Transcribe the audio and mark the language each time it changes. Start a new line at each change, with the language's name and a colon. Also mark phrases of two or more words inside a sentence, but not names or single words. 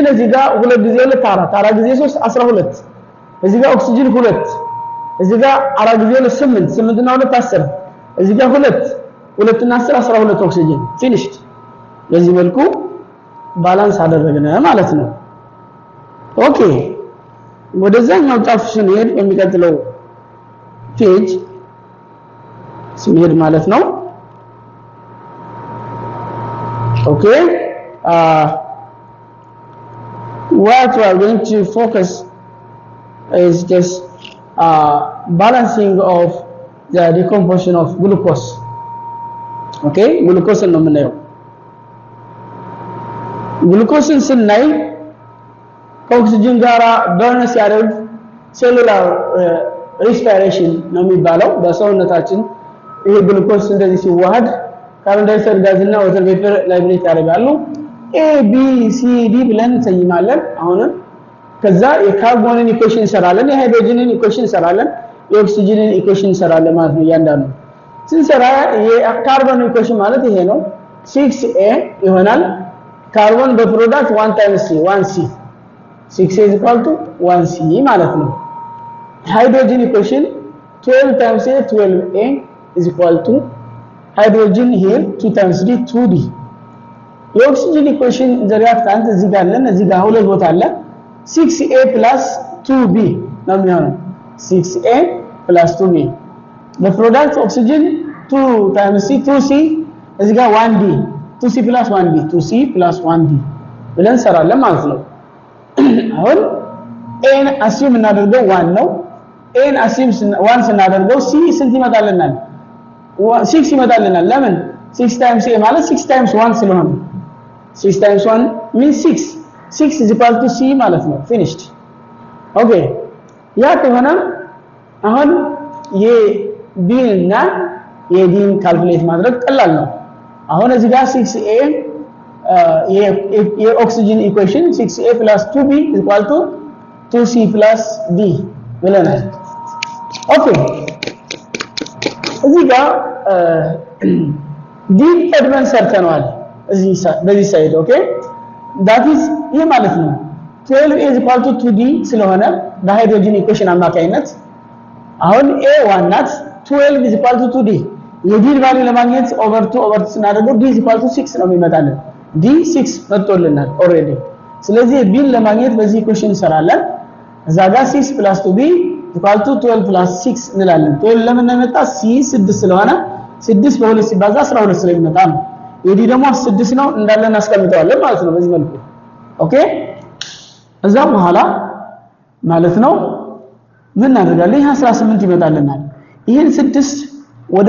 Amharic: እዚህ ጋር 2 ጊዜ 2 4 ጊዜ 3 12 እዚህ ጋር ኦክሲጅን 2 እዚህ ጋር 4 ጊዜ 2 8 እና 2 10 እዚህ ጋር 2 እና 10 12 ኦክሲጅን ፊኒሽድ በዚህ መልኩ ባላንስ አደረግን ማለት ነው ኦኬ ወደዛኛው ጫፍ ስንሄድ በሚቀጥለው ፔጅ ስንሄድ ማለት ነው
English: ኦኬ what we are going to focus is just balancing of the decomposition of glucose okay glucose
Amharic: ነው የምናየው ግሉኮስን ስናይ ከኦክሲጅን ጋራ በርን ሲያደርግ
English: cellular respiration
Amharic: ነው የሚባለው በሰውነታችን ይሄ ግሉኮስ እንደዚህ ሲዋሃድ
English: carbon dioxide
Amharic: ጋዝና
English: water vapor liberate
Amharic: ያደርጋሉ
English: A B C D
Amharic: ብለን እንሰይማለን አሁንም ከዛ የካርቦንን ኢኩዌሽን እንሰራለን የሃይድሮጅንን ኢኩዌሽን እንሰራለን የኦክሲጅንን ኢኩዌሽን እንሰራለን ማለት ነው እያንዳንዱ ስንሰራ የካርቦን ኢኩዌሽን ማለት ይሄ ነው 6a ይሆናል ካርቦን በፕሮዳክት
English: 1 times c 1c 6a is equal to 1c
Amharic: ማለት ነው ሃይድሮጅን ኢኩዌሽን
English: 12 times a 12a is equal to hydrogen here 2 times d 2d
Amharic: የኦክሲጅን ኢኩዌሽን
English: the reactant
Amharic: እዚህ ጋር አለን እዚህ ጋር ሁለት ቦታ አለ
English: 6a plus 2b
Amharic: ነው የሚሆነው
English: 6a plus 2b the product oxygen 2 times c 2c
Amharic: እዚህ ጋር
English: 1d 2c plus 1d 2c plus 1d
Amharic: ብለን ሰራለን ማለት ነው አሁን
English: a assume
Amharic: እናደርገው 1 ነው
English: a assume 1
Amharic: ስናደርገው c ስንት ይመጣልናል 6 ይመጣልናል ለምን
English: 6 times a
Amharic: ማለት
English: 6 times 1 ስለሆነ 6 times 1 means 6 6 is equal to c
Amharic: ማለት ነው
English: finished okay
Amharic: ያ ከሆነ አሁን የb እና የdን ካልኩሌት ማድረግ ቀላል ነው አሁን እዚህ ጋር 6a የኦክሲጅን ኢኩዌሽን
English: 6a plus 2b is equal to 2c plus d
Amharic: ብለናል ኦኬ እዚህ ጋር d ቀድመን ሰርተናል እዚህ በዚህ ሳይድ ኦኬ
English: that is
Amharic: ይሄ ማለት ነው
English: 12 is equal to 2d
Amharic: ስለሆነ በሃይድሮጅን ኢኩዌሽን አማካይነት አሁን a1 ናት
English: 12 is equal to 2d
Amharic: የዲን ቫልዩ ለማግኘት ኦቨር 2 ስናደርገው
English: d is equal to 6
Amharic: ነው የሚመጣልን d 6 መጥቶልናል ኦሬዲ ስለዚህ b ለማግኘት በዚህ ኢኩዌሽን እንሰራለን እዛ ጋር 6
English: plus 2b equal to 12 plus 6
Amharic: እንላለን 12 ለምን መጣ c 6 ስለሆነ 6 በ2 ሲባዛ 12 ስለሚመጣ ነው የዲ ደግሞ 6 ነው እንዳለ እናስቀምጠዋለን ማለት ነው በዚህ መልኩ ኦኬ እዛ በኋላ ማለት ነው ምን እናደርጋለን ይሄ 18 ይመጣልናል ይሄን 6 ወደ